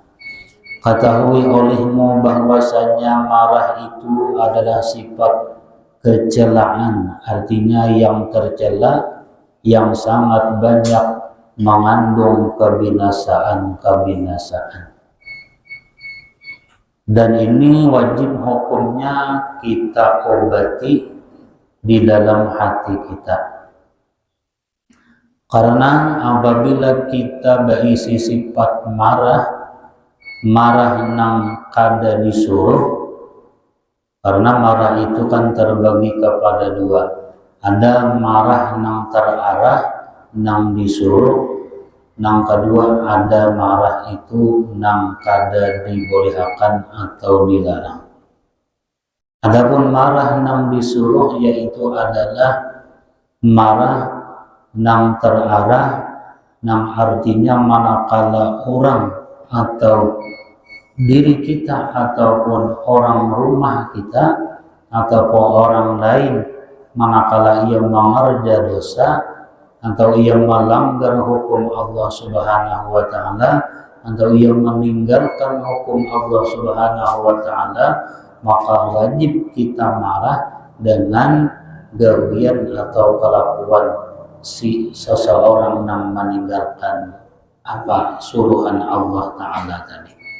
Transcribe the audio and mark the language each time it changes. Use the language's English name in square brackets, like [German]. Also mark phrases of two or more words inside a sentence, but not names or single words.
[Indonesian] Ketahui olehmu bahwasanya marah itu adalah sifat kecelaan, artinya yang tercela, yang sangat banyak mengandung kebinasaan. Dan ini wajib hukumnya kita obati di dalam hati kita. [Banjar] Karena apabila kita berisi sifat marah nang kada disuruh, karena marah itu kan terbagi kepada dua. Ada marah nang terarah, nang disuruh. Nang kedua ada marah itu nang kada dibolehkan atau dilarang. Adapun marah nang disuruh yaitu adalah marah nang terarah, nang artinya manakala orang atau diri kita ataupun orang rumah kita ataupun orang lain manakala ia mengerja dosa atau ia melanggar hukum [Arabic] الله سبحانه وتعالى [Banjar] atau ia meninggalkan hukum [Arabic] الله سبحانه وتعالى, [Banjar] maka wajib kita marah dengan gawian atau kelakuan si seseorang yang meninggalkan suruhan Allah taala tadi.